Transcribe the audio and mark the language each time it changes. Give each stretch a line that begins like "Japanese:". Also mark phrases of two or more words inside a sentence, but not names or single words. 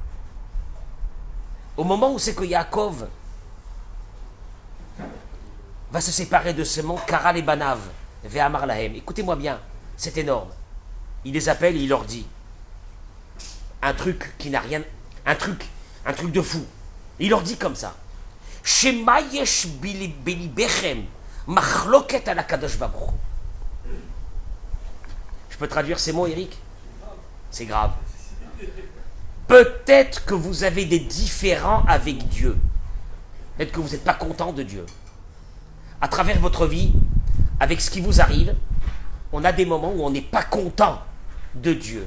French: Au moment où c'est que Yaakov va se séparer de ce monde,
Hebrew: קרא את בניו, ויאמר להם,
French: écoutez-moi bien. C'est énorme. Il les appelle et il leur dit un truc qui n'a rien, un truc de fou. Il leur dit comme ça.
Hebrew: שמא יש בלבכם מחלוקת על הקדוש ברוך הוא.
French: Je peux traduire ces mots, Eric? C'est grave. Peut-être que vous avez des différends avec Dieu. Peut-être que vous n'êtes pas content de Dieu. À travers votre vie, avec ce qui vous arrive, on a des moments où on n'est pas content de Dieu.